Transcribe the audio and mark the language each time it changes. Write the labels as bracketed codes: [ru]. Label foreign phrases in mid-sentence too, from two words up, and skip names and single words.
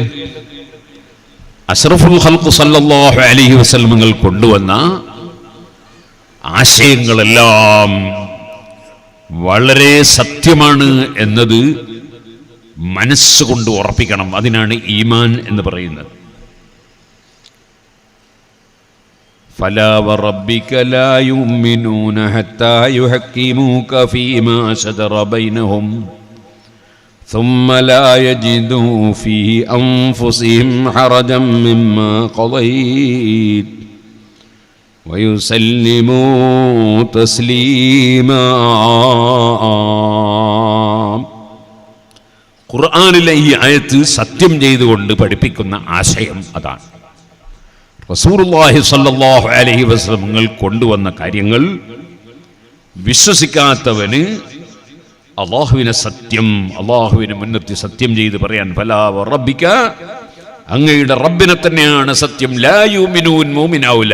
[ar] أشرف الخلق صلى الله عليه [ml] വസല്ലമകൾ കൊണ്ടുവന്ന ആശയങ്ങളെല്ലാം വളരെ സത്യമാണ് എന്നത് മനസ്സുകൊണ്ട് ഉറപ്പിക്കണം. അതിനാണ് ഈമാൻ എന്ന് പറയുന്നത്. [ar] فلا وربك لا يؤمنون حتى يحكموك فيما شجر بينهم ثم لا يجدوا في أنفسهم حرجا مما قضيت ويسلموا تسليما. [ml] ഖുർആനിലെ ഈ ആയത്ത് സത്യം ചെയ്തുകൊണ്ട് പഠിപ്പിക്കുന്ന ആശയം അതാണ്. [ar] رسول الله صلى الله عليه وسلم [ml] കൊണ്ടുവന്ന കാര്യങ്ങൾ വിശ്വസിക്കാത്തവന് അള്ളാഹുവിനെ സത്യം, അള്ളാഹുവിനെ മുൻനിർത്തി സത്യം ചെയ്ത് പറയാൻ [ar] فلا وربك, [ml] അങ്ങയുടെ റബ്ബിനെ തന്നെയാണ് സത്യം, [ar] لا يؤمنون, [ml] മുഅ്മിനാവൂല.